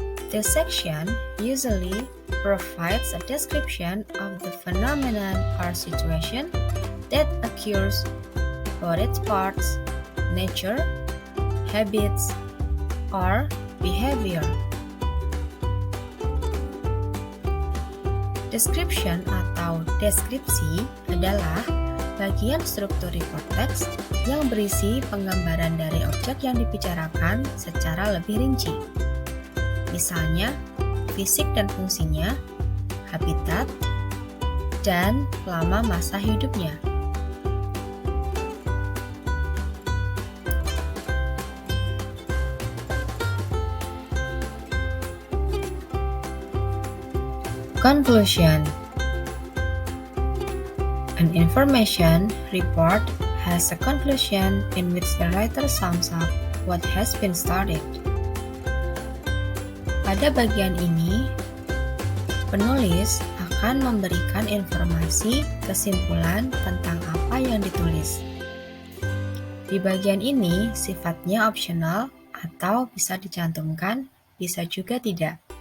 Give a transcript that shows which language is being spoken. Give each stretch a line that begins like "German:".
English: This section usually provides a description of the phenomenon or situation that occurs about its parts, nature, habits, or behavior.
Indonesian: Description atau deskripsi adalah bagian struktur report text yang berisi penggambaran dari objek yang dibicarakan secara lebih rinci. Misalnya, fisik dan fungsinya, habitat, dan lama masa hidupnya.
English: Conclusion. An information report has a conclusion in which the writer sums up what has been studied.
Indonesian: Pada bagian ini, penulis akan memberikan informasi kesimpulan tentang apa yang ditulis. Di bagian ini sifatnya opsional atau bisa dicantumkan, bisa juga tidak.